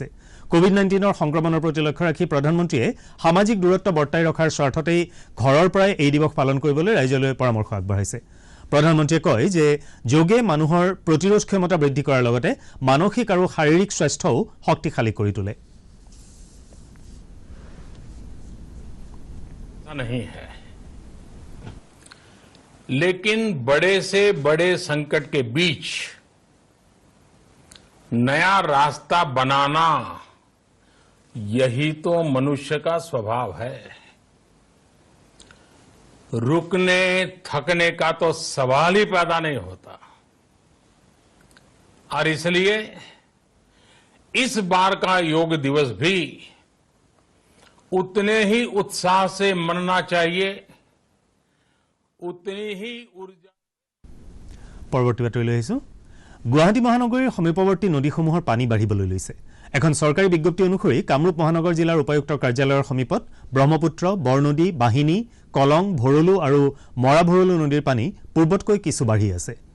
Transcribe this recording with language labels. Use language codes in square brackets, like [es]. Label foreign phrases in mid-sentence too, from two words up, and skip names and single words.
[as] কোভিড-19ৰ সংক্ৰমণৰ প্ৰতি লক্ষ্য ৰাখি প্ৰধানমন্ত্ৰীয়ে সামাজিক দূৰত্ব বৰ্তাই ৰখাৰ স্বাৰ্থতেই ঘৰৰ পৰাই এই দিৱস পালন কৰিবলৈ ৰাইজলৈ পৰামৰ্শ আগবঢ়াইছে। প্ৰধানমন্ত্ৰীয়ে কয় যে যোগে মানুহৰ প্ৰতিৰোধ ক্ষমতা বৃদ্ধি কৰাৰ লগতে মানসিক আৰু শাৰীৰিক স্বাস্থ্যও শক্তিশালী কৰি তোলে। [hi] नहीं है, लेकिन बड़े से बड़े संकट के बीच नया रास्ता बनाना यही तो मनुष्य का स्वभाव है। रुकने थकने का तो सवाल ही पैदा नहीं होता और इसलिए इस बार का योग दिवस भी उतने ही उत्साह से मनना चाहिए, उतनी ही ऊर्जा। [as] পৰৱৰ্তী বাতৰিলৈ আহিছোঁ। গুৱাহাটী মহানগৰীৰ সমীপৱৰ্তী নদীসমূহৰ পানী বাঢ়িবলৈ লৈছে। এখন চৰকাৰী বিজ্ঞপ্তি অনুসৰি কামৰূপ মহানগৰ জিলাৰ উপায়ুক্তৰ কাৰ্যালয়ৰ সমীপত ব্ৰহ্মপুত্ৰ, বৰনদী, বাহিনী, কলং, ভৰলু আৰু মৰা ভৰলু নদীৰ পানী পূৰ্বতকৈ কিছু বাঢ়ি আছে।